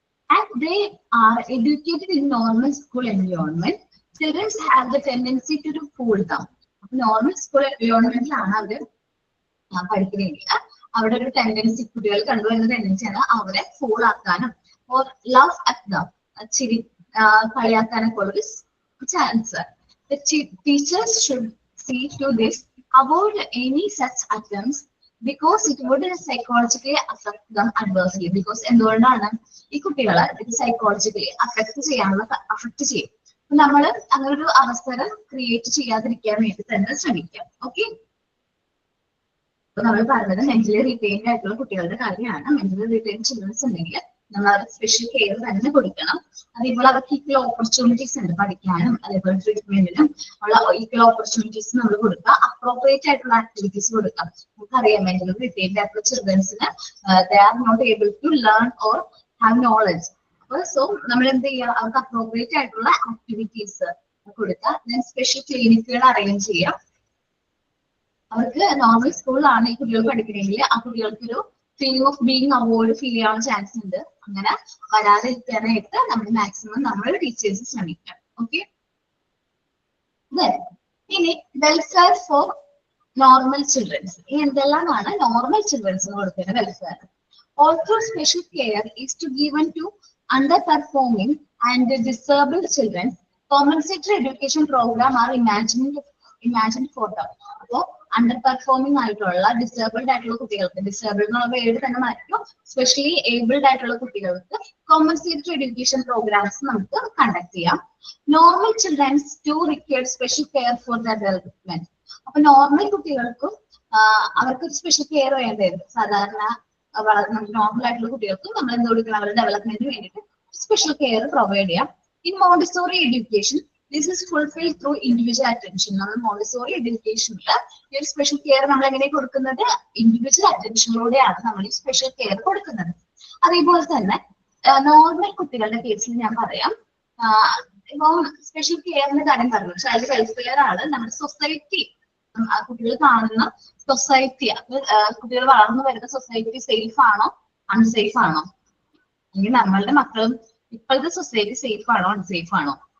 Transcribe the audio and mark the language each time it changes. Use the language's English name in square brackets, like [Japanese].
[English] And they are educated in normal school environment. Children have the tendency to fool them. [Malayalam] Normal school എൻവയോൺമെന്റിലാണ് അവര് പഠിക്കുന്നെങ്കിൽ അവിടെ ഒരു tendency കുട്ടികൾ കണ്ടുവരുന്ന ടെൻഡൻസിയാണ് അവരെ ഫോൾ ആക്കാനും [English] or love at them, [Malayalam] ചിരി കളിയാക്കാനൊക്കെ ഉള്ളൊരു chance. [English] Teachers should see to this, avoid any such attempts because it would psychologically affect them adversely. [Malayalam] Because എന്തുകൊണ്ടാണ് ഈ കുട്ടികളെ ഇത് സൈക്കോളജിക്കലി അഫക്ട് ചെയ്യും. നമ്മൾ അങ്ങനെ ഒരു അവസരം ക്രിയേറ്റ് ചെയ്യാതിരിക്കാൻ വേണ്ടി തന്നെ ശ്രമിക്കാം. ഓക്കെ, അപ്പൊ നമ്മൾ പറഞ്ഞത് മെന്റലി റിട്ടൈൻഡ് ആയിട്ടുള്ള കുട്ടികളുടെ കാര്യമാണ്. മെന്റലി റിട്ടൈൻഡ് ചിൽഡ്രൻസ് ഉണ്ടെങ്കിൽ നമ്മൾ അവർക്ക് സ്പെഷ്യൽ കെയർ തന്നെ കൊടുക്കണം. അതേപോലെ അവർക്ക് ഈക്വൽ ഓപ്പർച്യൂണിറ്റീസ് ഉണ്ട് പഠിക്കാനും അതേപോലെ ട്രീറ്റ്മെന്റിനും ഉള്ള ഈക്വൽ ഓപ്പർച്യൂണിറ്റീസ് നമ്മൾ കൊടുക്കുക. അപ്രോപ്രിയേറ്റ് ആയിട്ടുള്ള ആക്ടിവിറ്റീസ് കൊടുക്കാം. നമുക്കറിയാം മെന്റലി റിട്ടൈൻഡ് ആയിട്ടുള്ള ചിൽഡ്രൻസിന് [English] They are not able to learn or have knowledge. [Malayalam] So നമ്മൾ എന്ത് ചെയ്യുക, അവർക്ക് അപ്രോപ്രിയേറ്റ് ആയിട്ടുള്ള ആക്ടിവിറ്റീസ് കൊടുക്കുക. ദെൻ സ്പെഷ്യൽ ക്ലിനിക്കുകൾ അറേഞ്ച് ചെയ്യാം. അവർക്ക് നോർമൽ സ്കൂളിലാണ് ഈ കുട്ടികൾ പഠിക്കണമെങ്കിൽ ആ കുട്ടികൾക്കൊരു [English] feeling of being avoid [Malayalam] feel ചെയ്യാൻ ചാൻസ് ഉണ്ട്. അങ്ങനെ വരാതിരിക്കാനായിട്ട് നമ്മൾ മാക്സിമം നമ്മൾ ടീച്ചേഴ്സ് ശ്രമിക്കാം. ഓക്കെ, ഇനി [English] Welfare for normal childrens. [Malayalam] ഈ എന്തെല്ലാമാണ് നോർമൽ ചിൽഡ്രൻസിന് കൊടുക്കുന്ന welfare? [English] Also special care is to given to underperforming and disabled children. Compulsory education program are imagined for them. [Malayalam] അപ്പോൾ അണ്ടർ പെർഫോമിംഗ് ആയിട്ടുള്ള ഡിസേബിൾഡ് ആയിട്ടുള്ള കുട്ടികൾക്ക്, ഡിസേബിൾഡ് എന്നുള്ള പേര് തന്നെ മാറ്റും, സ്പെഷ്യലി ഏബിൾഡ് ആയിട്ടുള്ള കുട്ടികൾക്ക് കോമ്പൻസേറ്ററി എഡ്യൂക്കേഷൻ പ്രോഗ്രാംസ് നമുക്ക് കണ്ടക്ട് ചെയ്യാം. [English] Normal childrens to require special care for the development. [Malayalam] അപ്പൊ നോർമൽ കുട്ടികൾക്കും അവർക്ക് സ്പെഷ്യൽ കെയർ വേണ്ടത്. സാധാരണ നോർമൽ ആയിട്ടുള്ള കുട്ടികൾക്കും നമ്മൾ എന്ത് കൊടുക്കണം, അവരുടെ ഡെവലപ്മെന്റിന് വേണ്ടിയിട്ട് സ്പെഷ്യൽ കെയർ പ്രൊവൈഡ് ചെയ്യാം. [English] In Montessori education this is fulfilled through individual attention. [Malayalam] നമ്മൾ മോണ്ടിസോറി എഡ്യൂക്കേഷനിൽ ഈ ഒരു സ്പെഷ്യൽ കെയർ നമ്മൾ എങ്ങനെ കൊടുക്കുന്നത്, ഇൻഡിവിജ്വൽ അറ്റൻഷനിലൂടെയാണ് നമ്മൾ ഈ സ്പെഷ്യൽ കെയർ കൊടുക്കുന്നത്. അതേപോലെ തന്നെ നോർമൽ കുട്ടികളുടെ കേസിൽ ഞാൻ പറയാം, ഇപ്പൊ സ്പെഷ്യൽ കെയറിന്റെ കാര്യം പറഞ്ഞു, ചൈൽഡ് വെൽഫെയർ ആണ് നമ്മുടെ സൊസൈറ്റി, കുട്ടികൾ കാണുന്ന സൊസൈറ്റി, കുട്ടികൾ വളർന്നു വരുന്ന സൊസൈറ്റി സേഫ് ആണോ അൺസേഫ് ആണോ, അല്ലെങ്കിൽ നമ്മളുടെ മക്കളും ഇപ്പോഴത്തെ സൊസൈറ്റി സേഫ് ആണോ അൺസേഫ് ആണോ?